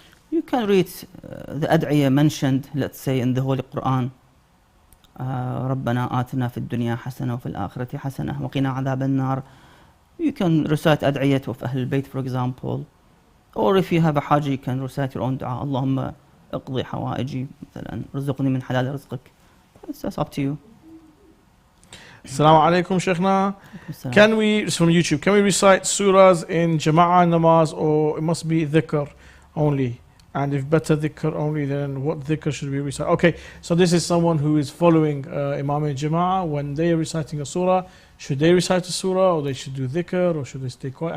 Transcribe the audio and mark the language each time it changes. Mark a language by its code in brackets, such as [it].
[en] You can read the ad'iyah mentioned, let's say, in the Holy Quran. [ar] رَبَّنَا آتِنَا فِي الدُّنْيَا حَسَنَةً وَفِي الْآخِرَةِ حَسَنَةً وَقِنَا عَذَابَ النَّارِ. [en] You can recite ad'iyat of Ahl al-Bayt, for example. Or if you have a hajj, you can recite your own dua. [ar] Allahumma اقضي حوائجي مثلا رزقني من حلال رزقك. [en] That's up to you. [ar] Assalamu alaikum, Shaykhna. [en] Can we, it's from YouTube, can we recite surahs in Jama'ah namaz, or it must be dhikr only? And if better dhikr only, then what dhikr should we recite? Okay, so this is someone who is following Imam in Jama'ah. When they are reciting a surah, should they recite a surah, or they should do dhikr, or should they stay quiet?